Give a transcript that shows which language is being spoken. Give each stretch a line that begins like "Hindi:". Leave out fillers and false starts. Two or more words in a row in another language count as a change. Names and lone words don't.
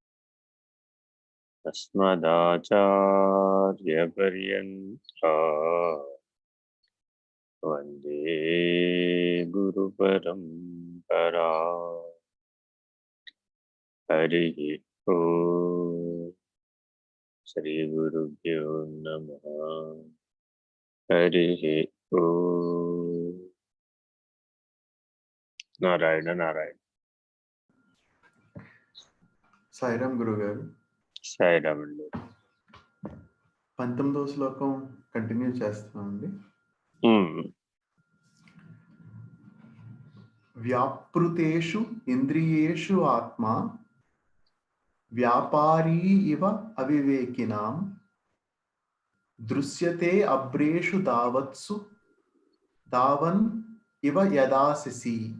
Sanskrit: अस्मदाचार्यपर्यन्ताः वन्दे गुरुपरम्पराः। हरिः ओम् श्रीगुरुभ्यो नमः। हरिः ओम्। నారాయణ నారాయణ.
Telugu: సాయిరామ్ గురుగారు. సాయిరామ్ అండి. 19వ శ్లోకం కంటిన్యూ చేస్తామండి.
Sanskrit: వ్యాపృతేషు ఇంద్రియేషు ఆత్మా వ్యాపారీ ఇవ అవివేకినాం దృశ్యతే అబ్రేషు దావత్సు దావన్ ఇవ యదాశసి.